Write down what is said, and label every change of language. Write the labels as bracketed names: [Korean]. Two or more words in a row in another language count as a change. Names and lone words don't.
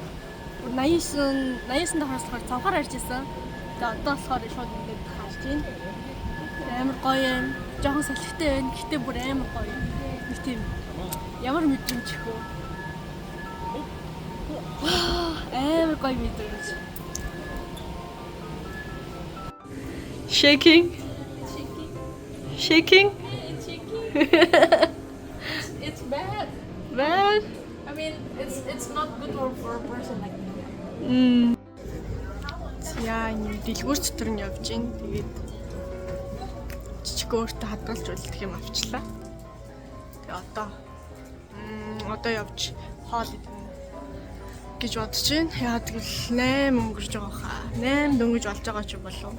[Mongolian] 89 давхраас цавхаар харж ирсэн. Тэгээ одоо болохоор шууд ингээд харж байна. Амар гоё юм. Жохон салхитай байна. Гэхдээ бүр амар гоё. Нэг тийм ямар мэдрэмж хөө. Амар гоё мэдрэмж. [English] Shaking. Shaking. It's bad. Bad. I mean, it's not good for a person like me. [Mongolian] Яа, энэ дэлгүүр дотор нь явж гин. Тэгээд жижиг өөртөө хадгалж үлдэх юм авчлаа. Тэгээ одоо явж хоол идэнэ гэж бодож байна. Яа тэгэл 8 өнгөрж байгаа хаа. 8 дөнгөж болж байгаа ч болов.